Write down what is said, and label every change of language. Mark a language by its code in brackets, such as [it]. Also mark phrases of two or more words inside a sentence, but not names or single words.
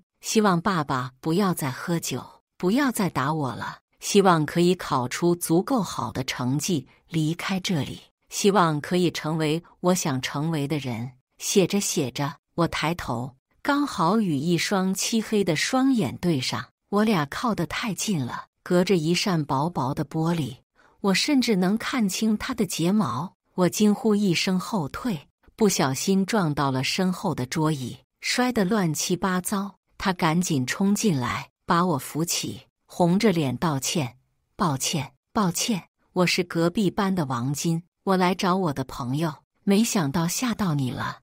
[zh] 希望爸爸不要再喝酒，不要再打我了，希望可以考出足夠好的成績離開這裡，希望可以成為我想成為的人。寫着寫着，我抬頭，剛好與一雙漆黑的雙眼對上，我倆靠得太近了，隔着一扇薄薄的玻璃，我甚至能看清他的睫毛。我驚呼一聲後退，不小心撞到了身後的桌椅，摔得亂七八糟。他趕緊衝進來，把我扶起，紅着臉道歉：“抱歉，抱歉，我是隔壁班的王金，我來找我的朋友，沒想到嚇到你了。”